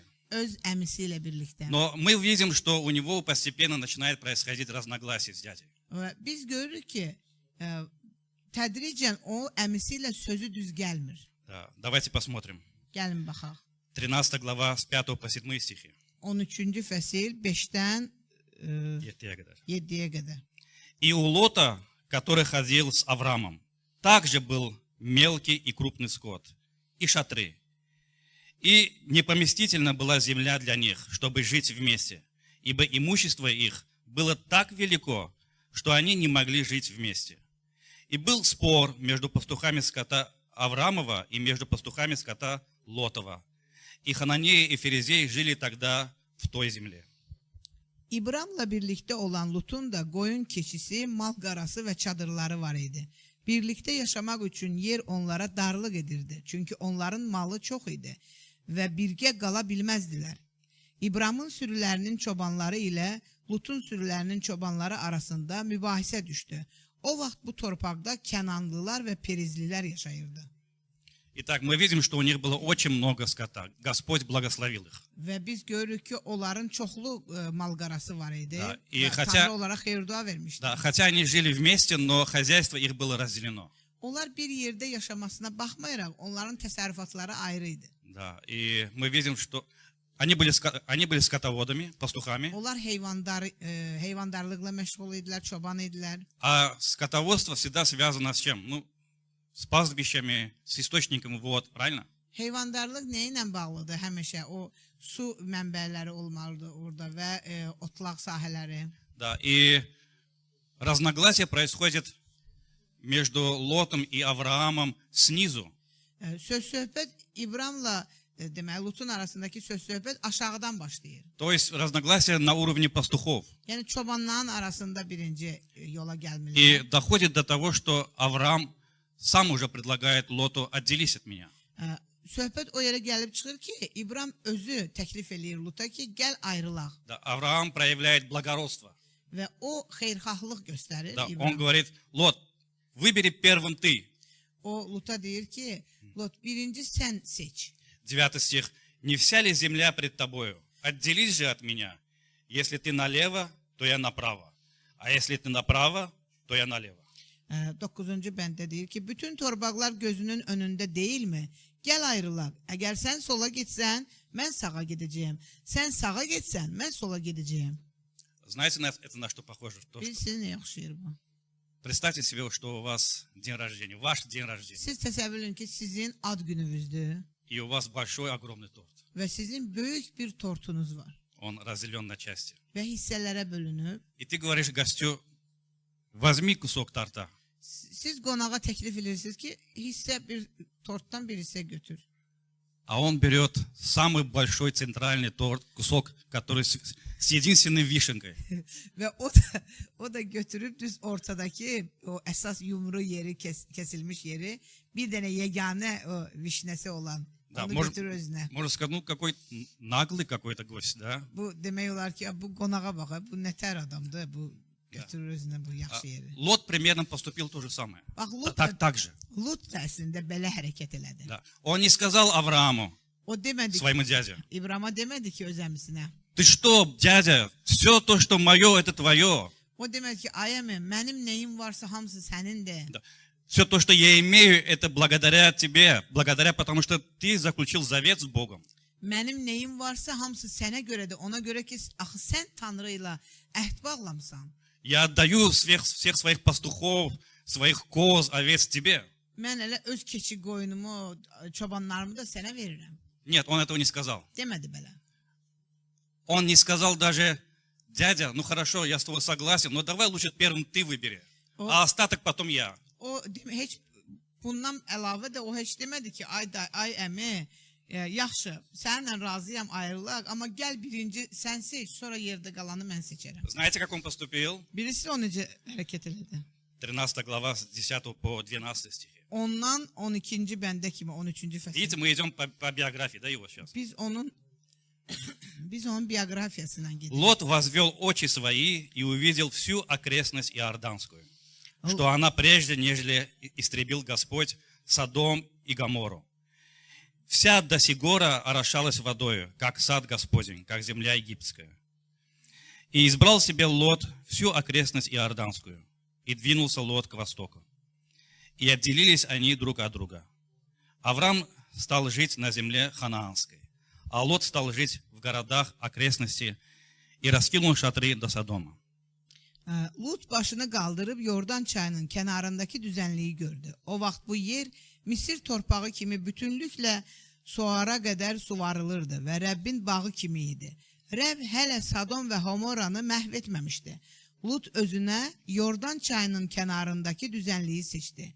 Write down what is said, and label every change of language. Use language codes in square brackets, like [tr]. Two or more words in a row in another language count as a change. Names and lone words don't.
[az] Öz əmisi ilə birlikdə. [ru] Но мы видим, что у него постепенно начинает происходить разногласие с дядей. [az] Biz görürük ki, tədricən o əmisi ilə sözü düz gəlmir. [ru] Да, давайте посмотрим. [az] Gəlin baxaq. [ru] 13 глава с 5 по 7 стихи. [az] 13-cü fəsil 5-dən [tr] 7'ye kadar. [az] 7-yə qədər. [ru] И у Лота, который ходил с Авраамом, также был мелкий и крупный скот, и шатры. И непоместительна была земля для них, чтобы жить вместе, ибо имущество их было так велико, что они не могли жить вместе. И был спор между пастухами скота Авраамова и между пастухами скота Лотова. И Хананеи и Ферезеи жили тогда в той земле. [az] İbramla birlikdə olan Lutun da qoyun keçisi, mal qarası və çadırları var idi. Birlikdə yaşamaq üçün yer onlara darlıq edirdi. Çünki onların malı çox idi və birgə qala bilməzdilər. İbramın sürülərinin çobanları ilə Lutun sürülərinin çobanları arasında mübahisə düşdü. O vaxt bu torpaqda Kənanlılar və Perizlilər yaşayırdı. [ru] Итак, мы видим, что у них было очень много скота. Господь благословил их. [az] Və biz görürük ki, onların çoxlu mal qarası var idi. [ru] Da, [az] Və Tanrı onlara xeyir-dua vermişdi. [ru] Да, хотя они жили вместе, но хозяйство их было разделено. [az] Onlar bir yerdə yaşamasına baxmayaraq, onların təsərrüfatları ayrı idi. [ru] Да, и мы видим, что они были скотоводами, пастухами. [az] Onlar heyvandarlıqla məşğul idilər, çoban idilər. [ru] А скотоводство всегда связано с чем? Ну, с пастбищами, с источниками вод, правильно? [az] Heyvandarlıq nə ilə bağlıdır? Həmişə o su mənbələri olmalıdır orada və otlaq sahələri. [ru] Да, и разногласие происходит между Лотом и Авраамом снизу. [az] Söz-söhbət İbramla deməli Lutun arasındakı söz-söhbət aşağıdan başlayır. [ru] То есть разногласие на уровне пастухов. [az] Yəni çobanların arasında birinci yola [ru] И [az] gəlmirlər. [ru] доходит до того, что Авраам сам уже предлагает Лоту: отделись от меня. [az] Söhbət o yerə gəlib çıxır ki, İbram özü təklif eləyir Luta ki, gəl ayrılaq. [ru] Да, Авраам проявляет благородство. [az] Və o xeyirxahlıq göstərir [ru] Да, он [az] İbram. [ru] говорит: Лот, выбери первым ты. [az] O Luta deyir ki, Lot birinci sən seç. [ru] 9 стих. Не вся ли земля пред тобою? Отделись же от меня. Если ты налево, то я направо. А если ты направо, то я налево. [az] 9-cu bəndə deyir ki, bütün torpaqlar gözünün önündə deyilmi? Gəl ayrılaq. Əgər sən sola getsən, mən sağa gedəcəyəm. Sən sağa getsən, mən sola gedəcəyəm. [ru] Знаете, это на что похоже? То, что... [az] Bilirsiniz nə yaxşıyır bu? [ru] Представьте себе, что у вас день рождения, ваш день рождения, [az] Siz təsəvvür edin ki, sizin ad gününüzdür [ru] и у вас большой, огромный торт. [az] və sizin böyük bir tortunuz var [ru] Он разделен на части. [az] və hissələrə bölünüb. [ru] И ты говоришь гостю: возьми кусок торта. [az] Siz qonağa təklif edirsiniz ki, bir tortdan bir hissə götür. [ru] А он берет самый большой центральный торт, кусок, который с единственной вишенкой. [az] Və o da götürüb düz ortadakı o əsas yumru yeri, kəsilmiş yeri, bir dənə yeganə o vişnəsi olan [ru] Да, [az] onu götürür özünə. [ru] можно сказать, ну какой наглый какой-то гость, да? [az] Bu demək olar ki, bu qonağa bax, bu nətər adamdır, bu götürür özünə bu yaxşı yeri. [ru] Лот примерно поступил то же самое. [az] Bax, [ru] Так же. [az] Lut da əslində belə hərəkət elədi. [ru] Да. Он не сказал Аврааму, [az] O demədi ki, [ru] своему дяде: [az] İbrahimə demədi ki, öz əmisinə. [ru] ты что, дядя, все то, что мое, это твое. [az] O demədi ki, ay əmi, mənim nəyim varsa hamısı sənindir. [ru] Да. Все то, что я имею, это благодаря тебе, благодаря, потому что ты заключил завет с Богом. [az] Mənim nəyim varsa hamısı sənə görədir. Ona görə ki, axı sən Tanrı ilə əhd bağlamısan. [ru] Я отдаю всех своих пастухов, своих коз, овец тебе. [az] Mən elə öz keçi qoyunumu, çobanlarımı da sənə verirəm. [ru] Нет, он этого не сказал. [az] Demədi belə. [ru] Он не сказал даже: дядя, ну хорошо, я с тобой согласен, но давай лучше первым ты выбери, а остаток потом я. [az] O heç bundan əlavə də o heç demədi ki, ay əmi, yaxşı, səninlə razıyam, ayrılaq, amma gəl birinci sən seç, sonra yerdə qalanı mən seçərəm. [ru] Знаете, как он поступил? [az] Birisi o necə hərəkət elədi? [ru] 13 глава с 10 по 12 стихи. [az] Ondan 12-ci bəndə kimi 13-cü fəsil. [ru] Видите, мы идем по биографии, да, его сейчас. [az] Biz onun bioqrafiyasından gedirik. [ru] Лот возвел очи свои и увидел всю окрестность Иорданскую, что она прежде, нежели истребил Господь Содом и Гоморру. Вся до сигора орошалась водою, как сад Господень, как земля египетская. И избрал себе Лот всю окрестность Иорданскую, и двинулся Лот к востоку. И отделились они друг от друга. Авраам стал жить на земле ханаанской, а Лот стал жить в городах окрестностей и раскинул шатры до Содома. [az] Lut başını qaldırıb Yordan çayının kənarındakı düzənliyi gördü. O vaxt bu yer Misir torpağı kimi bütünlüklə suara qədər suvarılırdı və Rəbbin bağı kimi idi. Rəbb hələ Sodom və Homoranı məhv etməmişdi. Lut özünə Yordan çayının kənarındakı düzənliyi seçdi.